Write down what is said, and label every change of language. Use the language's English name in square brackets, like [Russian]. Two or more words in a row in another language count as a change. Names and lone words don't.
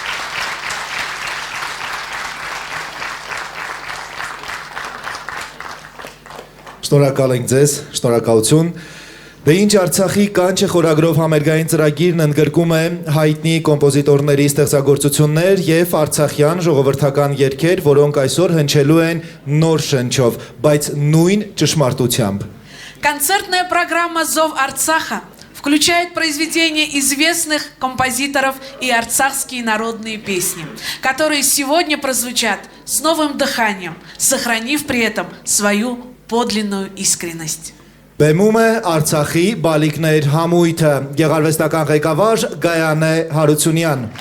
[Armenian] Շնորհակալ ենք ձեզ, շնորհակալություն։ Դե ինչ Արցախի կանչը խորագրով համերգային ծրագիրն ընդգրկում է հայտնի կոմպոզիտորների ստեղծագործություններ եւ արցախյան ժողովրդական երգեր, որոնք այսօր հնչելու են նոր շնչով, բայց նույն ճշմարտությամբ։ [Russian] Концертная программа «Зов Арцаха» включает произведения известных композиторов и арцахские народные песни, которые сегодня прозвучат с новым дыханием, сохранив при этом свою подлинную искренность. [Armenian] Բեմում է Արցախի բալիկներ համույթը, գեղարվեստական ղեկավար Գայանե Հարությունյան։